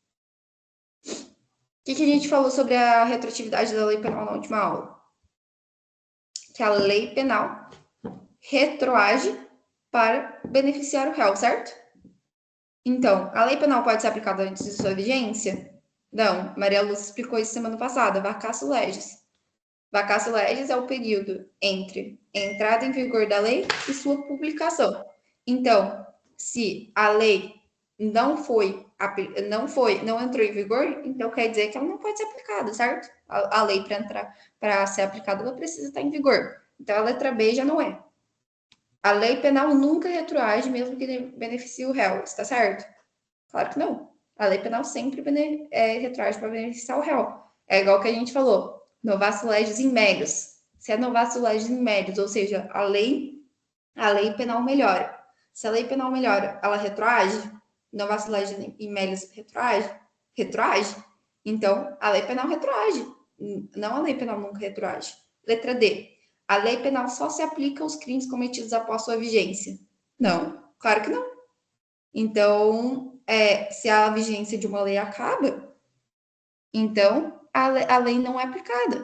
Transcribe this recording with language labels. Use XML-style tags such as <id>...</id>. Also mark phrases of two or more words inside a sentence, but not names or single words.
<pt>O que a gente falou sobre a retroatividade da lei penal na última aula? Que a lei penal retroage para beneficiar o réu, certo? Então, a lei penal pode ser aplicada antes de sua vigência? Não, Maria Lúcia explicou isso semana passada,</pt> <la>vacatio legis. Vacatio legis</la> <pt>é o período entre a entrada em vigor da lei e sua publicação. Então, se a lei não entrou em vigor, então quer dizer que ela não pode ser aplicada, certo? A lei para ser aplicada, ela precisa estar em vigor. Então, a letra B já não é. A lei penal nunca retroage, mesmo que beneficie o réu, está certo? Claro que não. A lei penal sempre retroage para beneficiar o réu. É igual que a gente falou,</pt> <la>novatio legis in melius.</la> <pt>Se é</pt> <la>novatio legis in melius,</la> <pt>ou seja, a lei penal melhora. Se a lei penal melhora, ela retroage?</pt> <la>Novatio legis in melius</la> <pt>retroage? Então, a lei penal retroage. Não, a lei penal nunca retroage. Letra D. A lei penal só se aplica aos crimes cometidos após sua vigência. Não, claro que não. Então, se a vigência de uma lei acaba, então a lei não é aplicada.</pt>